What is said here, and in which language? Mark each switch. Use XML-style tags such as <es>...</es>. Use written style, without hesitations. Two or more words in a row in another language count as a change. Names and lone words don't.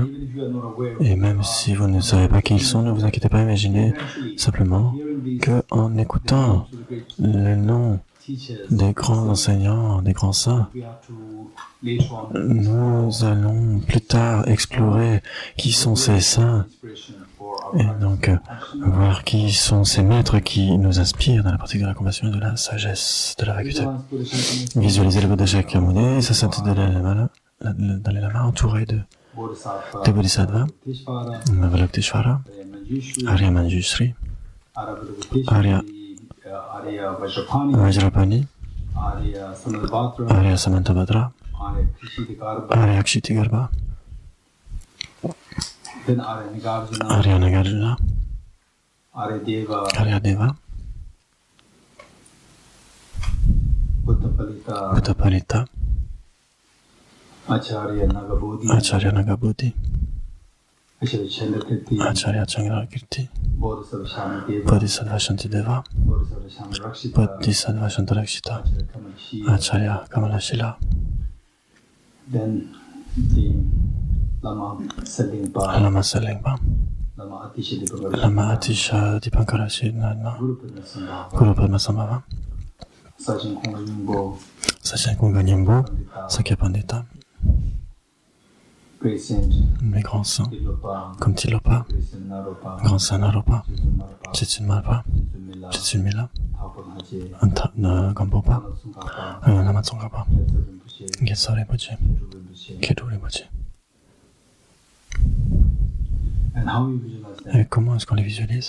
<fr>Et même si vous ne savez pas qui ils sont, ne vous inquiétez pas, imaginez simplement qu'en écoutant le nom des grands enseignants, des grands saints, nous allons plus tard explorer qui sont ces saints et donc voir qui sont ces maîtres qui nous inspirent dans la pratique de la compassion et de la sagesse, de la vacuité. Visualisez le Bouddha Shakyamuni, sa sainteté de Dalai Lama entouré de Bodhisattvas, Avalokiteshvara, Arya Manjushri, Arya Vajrapani, Arya Samantabhadra, Arya Kshitigarba, Arya Nagarjuna, Arya Deva, Buddhapalita, Acharya Nagabodhi, Acharya Chandrakirti, Bodhisattva Shantideva, Bodhisattva Shantarakshita, Acharya Kamalashila, Lama Selingpa, Lama Atisha Dipankarashi, Guru Padmasambhava, Sachen Kunga Nyingbo, Sakya Pandita. les grands saints, comme Tilopa, grand saint Naropa, Jetsun Marpa, Jetsun Mila, Gampopa, Namatsongapa, Getso Rinpoche, Kedu Rinpoche. Et comment est-ce qu'on les visualise?</fr>